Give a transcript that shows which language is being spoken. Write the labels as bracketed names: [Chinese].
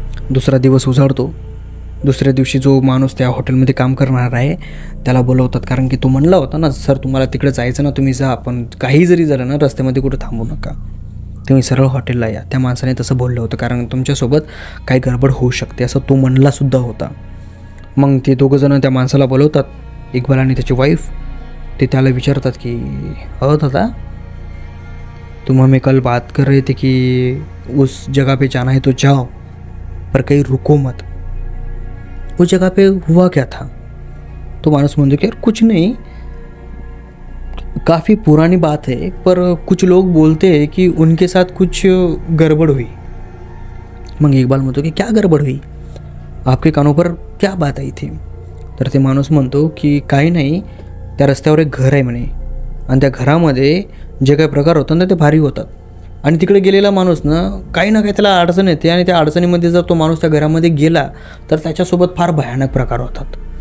[Marathi] दुसरा दिवस उजाडतो. दुसऱ्या दिवशी जो माणूस त्या हॉटेलमध्ये काम करणार आहे त्याला बोलवतात, कारण की तो म्हणला होता ना सर तुम्हाला तिकडे जायचं ना, तुम्ही जा, पण काही जरी झालं ना रस्त्यामध्ये कुठं थांबू नका, तुम्ही सरळ हॉटेलला या. त्या माणसाने तसं बोललं होतं कारण तुमच्यासोबत काही गडबड होऊ शकते असं तो म्हणलासुद्धा होता. मग ते दोघंजणं त्या माणसाला बोलवतात, इक्बाल आणि त्याची वाईफ. ते त्याला विचारतात की हो दादा, [Hindi] तुम हमें कल बात कर रहे थे कि उस जगह पे जाना है तो जाओ पर कहीं रुको मत. उस जगह पे हुआ क्या था? तो [Marathi] मानस म्हणतो की [Hindi] कुछ नहीं, काफ़ी पुरानी बात है, पर कुछ लोग बोलते हैं कि उनके साथ कुछ गड़बड़ हुई. [Marathi] मग इक्बाल म्हणतो की [Hindi] क्या गड़बड़ हुई? आपके कानों पर क्या बात आई थी? [Marathi] तर ते माणूस म्हणतो की काही नाही, त्या रस्त्यावर एक घर आहे म्हणे आणि त्या घरामध्ये जे काही प्रकार होतात ना ते भारी होतात. आणि तिकडे गेलेला माणूस ना काही त्याला अडचण येते आणि त्या अडचणीमध्ये जर तो माणूस त्या घरामध्ये गेला तर त्याच्यासोबत फार भयानक प्रकार होतात.